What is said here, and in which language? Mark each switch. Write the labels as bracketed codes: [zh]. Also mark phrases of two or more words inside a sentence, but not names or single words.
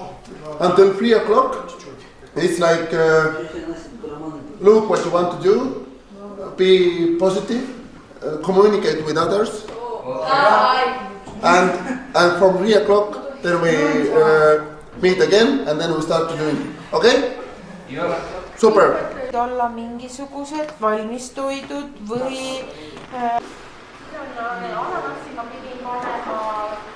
[en] Until 3 o'clock, it's like look what you want to do, be positive, communicate with others, and from 3 o'clock then we meet again and then we start to do it. Okay? Super. [et] olla mingisugused valmistoidud või ananassi ma pidin panema.